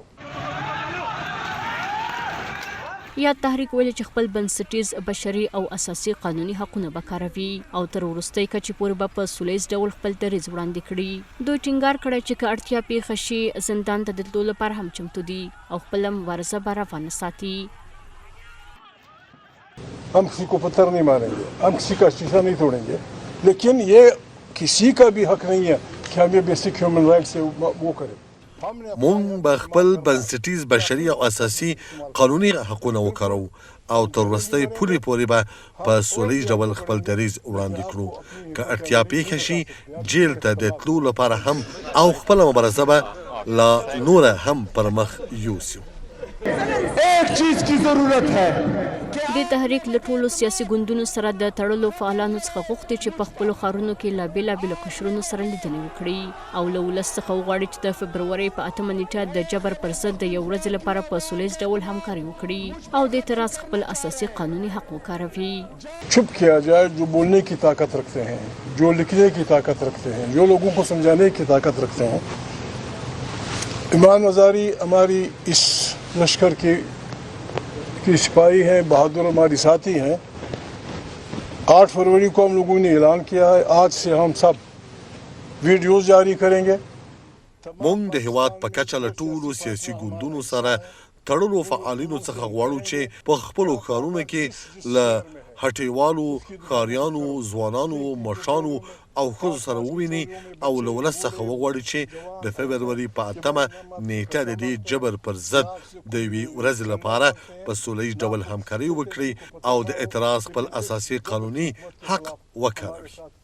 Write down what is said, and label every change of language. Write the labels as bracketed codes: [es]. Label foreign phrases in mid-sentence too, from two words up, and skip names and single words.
[ps] یا تحریک ویلي چې خپل بنسټیز بشري او اساسي قانوني حقونه به کاروي او تر وروستۍ کچې پورې به په سولیز ډول خپل دریځ وړاندې کړي. دوی ټینګار کړی چې که اړتیا پیښه شي زندان ته د تلو لپاره هم چمتو دي او خپله مبارزه به روانه ساتي. [ur] ہم کسی کو پتھر نہیں ماریں گے، ہم کسی کا شیشہ نہیں توڑیں گے، لیکن یہ کسی کا بھی حق نہیں ہے کہ ہم یہ [en] basic human right [ur] سے وہ کریں. [ps] مونږ به خپل بنسټیز بشري او اساسي قانوني حقونه وکړو او تر وروستۍ پورې به په سولیز ډول خپل دریځ وړاندې کړو. که اړتیا پیښه شي جیل ته د تلو لپاره هم او خپله مبارزه به لا نوره هم پر مخ یوسو. [ur] ایک چیز کی ضرورت ہے. [ps] د تحریک له ټولو سیاسي ګوندونو سره د تړلو فعالانو څخه غوښتي چې په خپلو ښارونو کې له بېلابېلو قشرونو سره لیدنې وکړي او له ولس څخه وغواړي چې د فبروري په 8 نیټه د جبر پر ضد د یو ورځې لپاره په سولیز ډول همکاري وکړي او د اعتراض خپل اساسي قانوني حق وکاروي. [ur] چپ کیا جائے جو بولنے کی طاقت رکھتے ہیں، جو لکھنے کی طاقت رکھتے ہیں، جو لوگوں کو سمجھانے کی طاقت رکھتے ہیں. ایمان وزاری ہماری اس لشکر کی سپاہی ہیں، بہادر ہماری ساتھی ہیں. 8 فروری کو ہم لوگوں نے اعلان کیا ہے، آج سے ہم سب ویڈیوز جاری کریں گے. [ps] مونږ د هیواد په کچه له ټولو سیاسي ګوندونو سره تړلو فعالینو څخه غواړو چې په خپلو ښارونو کې له هټیوالو، ښاریانو، ځوانانو، مشانو او ښځو سره وویني او له ولس څخه وغواړي چې د فبروري په 8 نیټه د دې جبر پر ضد د یوې ورځې لپاره په سولیز ډول همکاري وکړي او د اعتراض خپل اساسي قانوني حق وکاروي.